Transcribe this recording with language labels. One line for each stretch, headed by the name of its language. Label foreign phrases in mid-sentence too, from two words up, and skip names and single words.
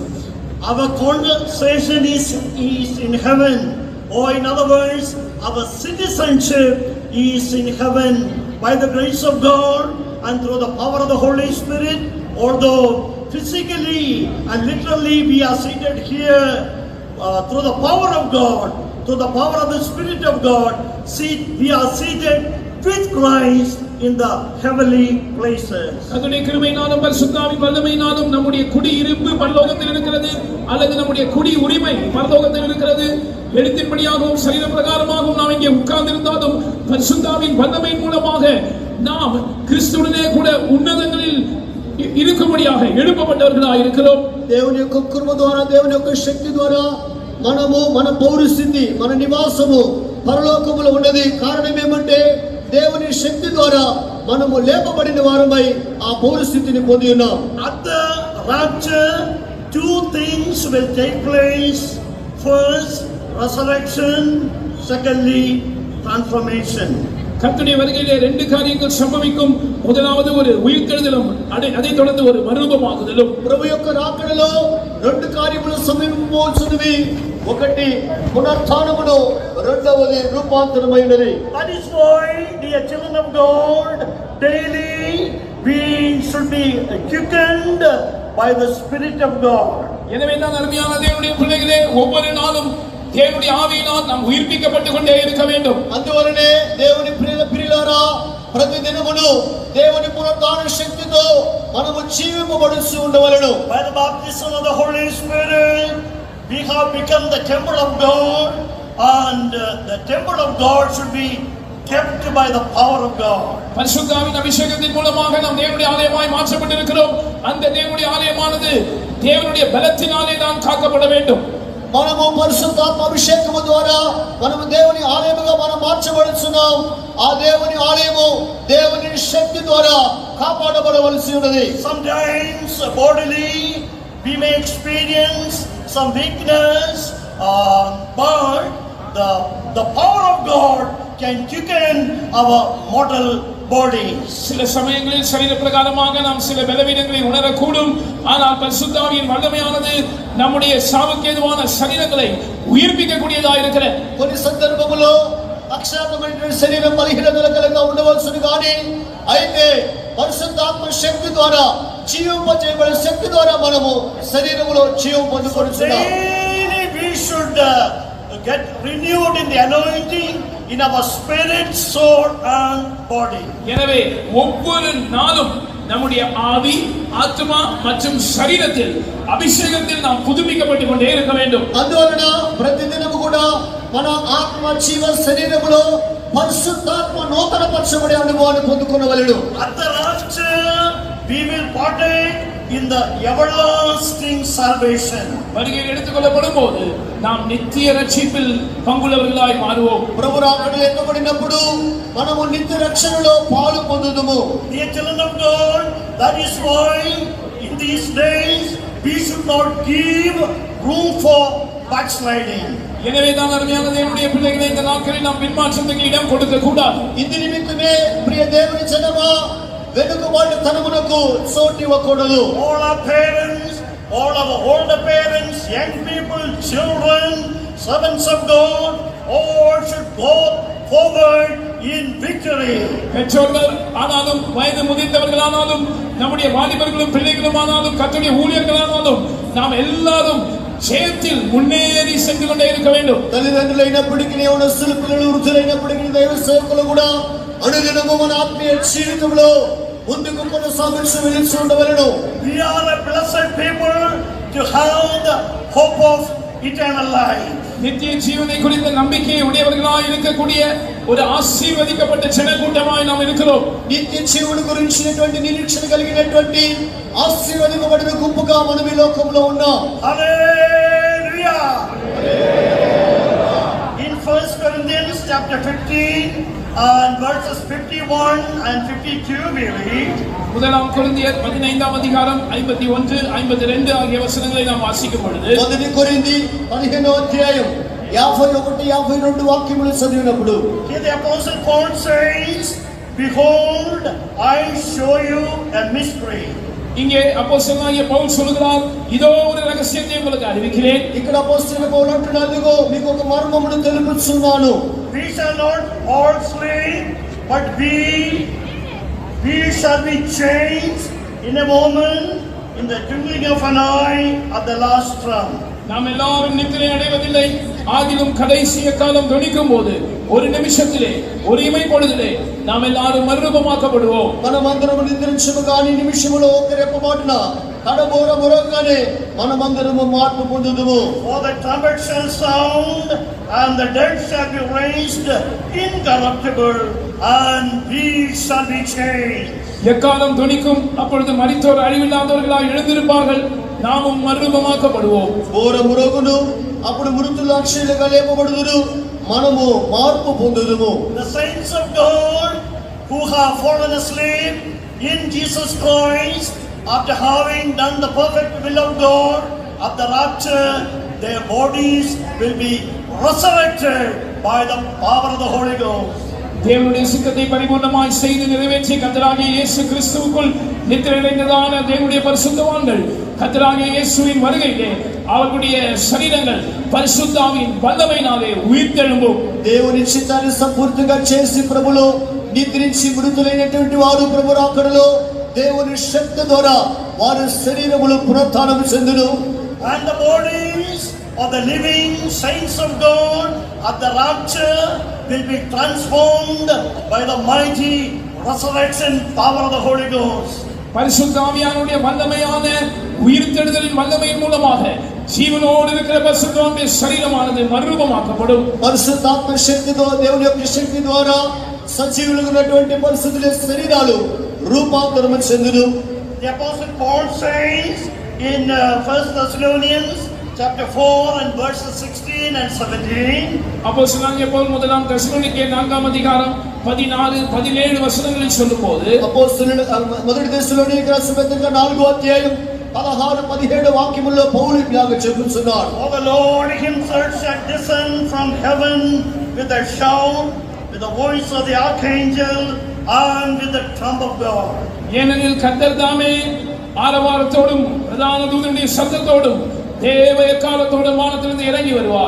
English: Our conversation is in heaven, or in other words, our citizenship is in heaven by the grace of God and through the power of the Holy Spirit. Although physically and literally we are seated here through the power of God, through the power of the Spirit of God, we are seated with Christ in the heavenly places.
Tamil: கர்த்தருடைய கிருபையினாலும் பரிசுத்தாவின் வல்லமையினாலும் நம்முடைய குடியிருப்பு பரலோகத்தில் இருக்கிறது, அல்லது நம்முடைய குடி உரிமை பரலோகத்தில் இருக்கிறது. எழுத்தின்படியாகவும் சரீர பிரகாரமாகவும் நாம் இங்கே உட்கார்ந்திருந்தாலும் பரிசுத்தாவின் வல்லமையின் மூலமாக நாம் கிறிஸ்துவுடனே கூட உன்னதங்களில் இருக்கும்படியாக எழுப்பப்பட்டவர்களாக இருக்கிறோம்.
Telugu: దేవుని యొక్క కృప ద్వారా, దేవుని యొక్క శక్తి ద్వారా మనము మన పౌరస్థితి, మన నివాసము పరలోకములో ఉన్నది. కారణం ఏమంటే దేవుని శక్తి ద్వారా మనము లేపబడిన వారమై ఆ పౌరస్థితిని పొంది ఉన్నాం.
English: At the rapture, two things will take place. First, resurrection. Secondly, transformation.
Tamil: கர்த்தருடைய வருகையிலே ரெண்டு காரியங்கள் சம்பவிக்கும். முதலாவது ஒரு உயிர்த்தெழுதலும், அதை தொடர்ந்து ஒரு மறுரூபமாகுதலும்.
Telugu: ప్రభు యొక్క రాకడలో రెండు కార్యములు సంభవించబోతున్నవి. ఒకటి పునరుత్థానమును, రెండవది రూపాంతరమైనది.
English: That is why, dear children of God, daily we should be quickened by the Spirit of God.
Tamil: எனவே தான் அருமையான தேவனுடைய பிள்ளைகளே, ஒவ்வொரு நாளும் தேவனுடைய ஆவியினால் நாம் உயிர்ப்பிக்கப்பட்டு கொண்டே இருக்க வேண்டும்.
Telugu: అందువలనే దేవుని ప్రియులారా, ప్రతి దినమును దేవుని పునరుత్థాన శక్తితో మనము జీవింపబడుచు ఉండవలెను.
English: By the baptism of the Holy Spirit, we have become the temple of God, and the temple of God should be kept by the power of God.
Tamil: பரிசுத்தாவின் அபிஷேகத்தின் மூலமாக நாம் தேவனுடைய ஆலயமாய் மாற்றப்பட்டிருக்கிறோம். அந்த தேவனுடைய ஆலயமானது தேவனுடைய பலத்தினாலே தான் காக்கப்பட வேண்டும்.
Telugu: మనము పరిశుద్ధాత్మ అభిషేకము ద్వారా మనము దేవుని ఆలయముగా మనం మార్చబడుచున్నాం. ఆ దేవుని ఆలయము దేవుని శక్తి ద్వారా కాపాడబడవలసి ఉన్నది.
English: Sometimes bodily we may experience some weakness, but the power of God can quicken our mortal bodies.
Tamil: சில சமயங்களில் சரீர பிரகாரமாக நாம் சில பலவீனங்களை உணரக்கூடும். ஆனால் பரிசுத்தாவியின் வல்லமையானது நம்முடைய சாவுக்கேதுவான சரீரங்களை உயிர்ப்பிக்கக்கூடியதாக இருக்கிறது.
Telugu: కొన్ని సందర్భములో అక్షాతమైన శరీరం బలహీనతల కలగా ఉండవలసింది, కానీ అయితే పరిశుద్ధాత్మ శక్తి ద్వారా జీవింపజేయబడిన శక్తి ద్వారా మనము శరీరములో జీవం పొందుకొనుచున్నాం.
English: Daily we should get renewed in the anointing in our spirit, soul and body.
Tamil: எனவே ஒவ்வொரு நாளும் நம்முடைய ஆவி, ஆத்மா மற்றும் சரீரத்தில் அபிஷேகத்தில் நாம் புதுப்பிக்கப்பட்டுக் கொண்டே இருக்க வேண்டும்.
Telugu: అందువలన ప్రతిదినము కూడా మన ఆత్మ, జీవ, శరీరములో పరిశుద్ధాత్మ నూతనపరచబడే అనుభవాన్ని పొందుకొనవలెను.
English: At the rapture we will partake in the everlasting salvation.
Tamil: வருகையில் எடுத்துக்கொள்ளப்படும் போது நாம் நித்திய ரட்சிப்பில் பங்குள்ளவர்களாய் மாறுவோம்.
Telugu: ప్రభు రాకడలో ఎత్తబడినప్పుడు మనము నిత్య రక్షణలో పాలు పొందుదుము.
English: Dear children of God, that is why in these days we should not give room for backsliding.
Tamil: எனவே தான் அருமையான தேவனுடைய பிள்ளைகளை இந்த நாட்களில் நாம் பின்மாற்றத்துக்கு இடம் கொடுக்க கூடாது.
Telugu: ఇందు నిమిత్తమే ప్రియ దేవుని జనమా, వెనుకబాటుతనమునకు చోటు ఇవ్వకూడదు.
English: All our parents, all our older parents, young people, children, servants of God, all should go forward in victory.
Tamil: பெற்றோர்கள் ஆனாலும் வயது முதிர்ந்தவர்களானாலும் நம்முடைய வாலிபர்களும் பிள்ளைகளும் ஆனாலும் கர்த்தருடைய ஊழியர்களானாலும் நாம் எல்லாரும் ஜெயத்தில் முன்னேறி சென்று கொண்டே இருக்க வேண்டும்.
Telugu: తల్లిదండ్రులైనప్పటికీ యవనస్తులు పిల్లలు వృద్ధులైనప్పటికీ దైవ సేవకులు కూడా అనుదినము మన ఆత్మీయ జీవితంలో ముందుకు కొనసాగుతూ వెళ్తూ ఉండవలెను.
English: We are a blessed people to have the hope of eternal life.
Tamil: நித்திய ஜீவனை குறித்த நம்பிக்கையை உடையவர்களாய் இருக்கக்கூடிய ஒரு ஆசீர்வதிக்கப்பட்ட ஜனக்கூட்டமாய் நாம் இருக்கிறோம்.
Telugu: నిత్య జీవుని గురించినటువంటి నిరీక్షణ కలిగినటువంటి ఆశీర్వదింపబడిన గుంపుగా మనం ఈ లోకంలో ఉన్నాం. Hallelujah.
English: In 1 Corinthians chapter 15 and verses 51 and 52 we read,
Tamil: முதலாம் கொரிந்தியர் 15ஆம் அதிகாரம் 51 52 ஆகிய வசனங்களை நாம் வாசிக்கும் பொழுது,
Telugu: మొదటి కొరింథీ 15వ అధ్యాయం 51 52 వాక్యములు చదివినప్పుడు
English: here the apostle Paul says, behold, I show you a mystery.
Tamil: இங்கே அப்போஸ்தலனாகிய பவுல் சொல்கிறார், இதோ ஒரு ரகசியத்தை உங்களுக்கு அறிவிக்கிறேன்.
Telugu: ఇక్కడ అపోస్తలుడు పౌలు అంటున్నాడు, మీకు ఒక మర్మమును తెలుపుచున్నాను.
English: We shall not all sleep, but we shall be changed in a moment, in the twinkling of an eye, at the last trump.
Tamil: நாம் எல்லாரும் நித்திரை அடைவதில்லை, ஆகிலும் கடைசி காலம் துணிக்கும் போது ஒரு நிமிஷத்திலே ஒரு இமை பொழுதிலே நாம் எல்லாரும் மறுரூபமாக்கப்படுவோம்.
Telugu: మనమందరము నిద్రించము గాని నిమిషములో ఒక రెప్పపాటున కడబోర మొరగానే మనమందరము మార్పు పొందుదుము.
English: For the trumpet shall sound, and the dead shall be raised incorruptible, and we shall be changed.
Tamil: எக்காலம் துணிக்கும், அப்பொழுது மரித்தோர் அழிவில்லாதவர்களாய் எழுந்திருப்பார்கள், நாமும் மறுரூபமாக்கப்படுவோம்.
Telugu: బోర మొరగును అప్పుడు మృతులు అక్షయులుగా లేపబడుదురు, మనము మార్పు పొందుదుము.
English: The saints of God who have fallen asleep in Jesus Christ, after having done the perfect will of God at the rapture, their bodies will be resurrected by the power of the Holy Ghost.
Tamil: தேவனுடைய சித்தத்தை பரிபூர்ணமாய் செய்து நிறைவேற்றி கர்த்தராகிய இயேசு கிறிஸ்துவுக்குள் நித்திரையடைந்ததான தேவனுடைய பரிசுத்தவான்கள் கர்த்தராகிய இயேசுவின் வருகையிலே அவர்களுடைய சரீரங்கள் பரிசுத்த ஆவியின் வல்லமையினாலே உயிர்த்தெழும்பும்.
Telugu: దేవుని చిత్తాన్ని సంపూర్తిగా చేసి ప్రభులో నిద్రించి మృతులైనటువంటి వారు ప్రభు రాకడలో దేవుని శక్తి ద్వారా వారి శరీరములు పునరుత్థానం చెందును.
English: And the bodies of the living saints of God at the rapture will be transformed by the mighty resurrection power of the Holy Ghost.
Tamil: பரிசுத்த ஆவியானுடைய வல்லமையான உயிர்த்தெழுதலின் வல்லமையின் மூலமாக ஜீவனோடு இருக்கிற பரிசுத்தவானுடைய சரீரமானது மறுரூபமாக்கப்படும்.
Telugu: పరిశుద్ధాత్మ శక్తితో దేవుని యొక్క శక్తి ద్వారా సజీవులుగా ఉన్నటువంటి పరిశుద్ధుల శరీరాలు రూపాంతరం చెందును.
English: The apostle Paul says in 1 Thessalonians chapter 4 and verses 16 and 17,
Tamil: அப்போஸ்தலனாகிய பவுல் முதலாம் தெசலோனிக்கேயர் 4ஆம் அதிகாரம் 14 17 வசனங்களில் சொல்லும்போது,
Telugu: అపోస్తలుల మొదటి దశలోనికైన పత్రిక 4వ అధ్యాయం 16 17 వాక్యముల్లో పౌలు ఇలాగ చెబుతున్నాడు.
English: for the Lord himself shall descend from heaven with a shout, with the voice of the archangel, and with the trump of God.
Tamil: ஏனெனில் கர்த்தர் தாமே ஆரவாரத்தோடும் பிரதான தூதனுடைய சத்தத்தோடும் தேவ எக்காலத்தோடும் வானத்திலிருந்து இறங்கி வருவார்.